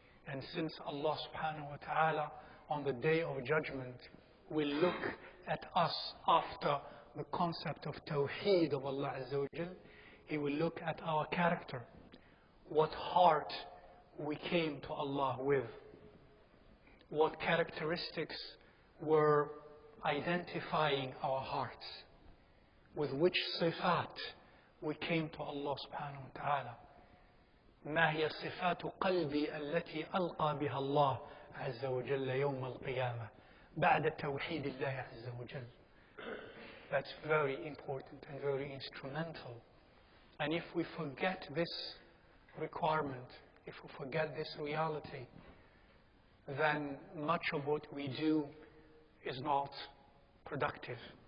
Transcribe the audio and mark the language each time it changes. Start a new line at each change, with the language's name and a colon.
English: And since Allah subhanahu wa ta'ala on the Day of Judgment will look at us after the concept of Tawheed of Allah Azza wa Jal, He will look at our character, what heart we came to Allah with, what characteristics were identifying our hearts, with which sifat we came to Allah subhanahu wa ta'ala.
Arabic: ما هي صفات قلبي التي ألقى بها الله عز وجل يوم القيامة بعد توحيد الله عز وجل.
English: That's very important and very instrumental. And if we forget this requirement, if we forget this reality, then much of what we do is not productive.